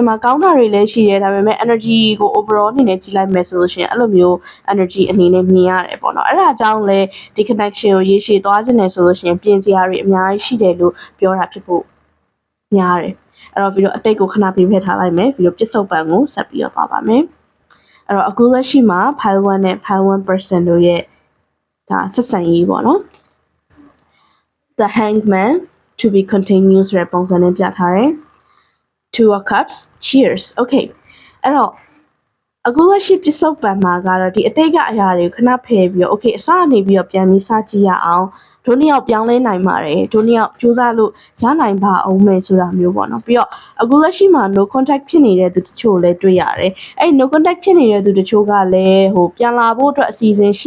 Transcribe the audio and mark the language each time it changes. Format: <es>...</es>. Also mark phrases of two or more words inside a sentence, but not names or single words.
<my>မှာကောင်းတာတွေလည်းရှိတယ်ဒါပေမဲ့ energy ကို overall အနေနဲ့ကြည့်လိုက်မယ်ဆိုလို့ရှိရင်အဲ့လိုမျိုး energy အနေနဲ့မြင်ရတယ်ပေါ့နော်အဲ့ဒါကြောင့်လဲဒီ connection ကိုရေရှည်သွားခြင်းနဲ့ဆိုလို့ရှိရင်ပြင်စရာတွေအများကြီးရှိတယ်လို့ပြောတာဖြစ်ဖို့များတယ်အဲ့တော့ဗီဒီယိုအတိတ်ကိုခဏပြဖက်ထားလိုက်မယ်ဗီဒီယိုပစ္စုပန်ကိုဆက်ပြီးတော့သွားပါမယ်အဲ့တော့အခုလက်ရှိမှာ file 1နဲ့ file 1% တို့ရဲ့ဒါဆက်ဆံရေးပေါ့နော်</my> <en>the hangman to be continued</en> <my>ဆိုတဲ့ပုံစံနဲ့ပြထားတယ်</my> <en>two of cups cheers okay</en> <my>အဲ့တော့အခုလက်ရှိပစ္စုပန်မှာကတော့ဒီအတိတ်ကအရာတွေကိုခဏဖယ်ပြီးတော့ okay အစနေပြီးတော့ပြန်ပြီးစကြည့်ရအောင်တို့နှစ်ယောက်ပြောင်းလဲနိုင်ပါတယ်တို့နှစ်ယောက်စူးစမ်းလို့ရနိုင်ပါအောင်မယ်ဆိုတာမျိုးပေါ့နော်ပြီးတော့အခုလက်ရှိမှာ</my> <en>no contact</en> <my>ဖြစ်နေတဲ့သူတချို့လည်းတွေ့ရတယ်အဲ့</my> <en>no contact</en> <my>ဖြစ်နေတဲ့သူတချို့ကလည်းပြန်လာဖို့အတွက်အစီအစဉ်ရှိ</my>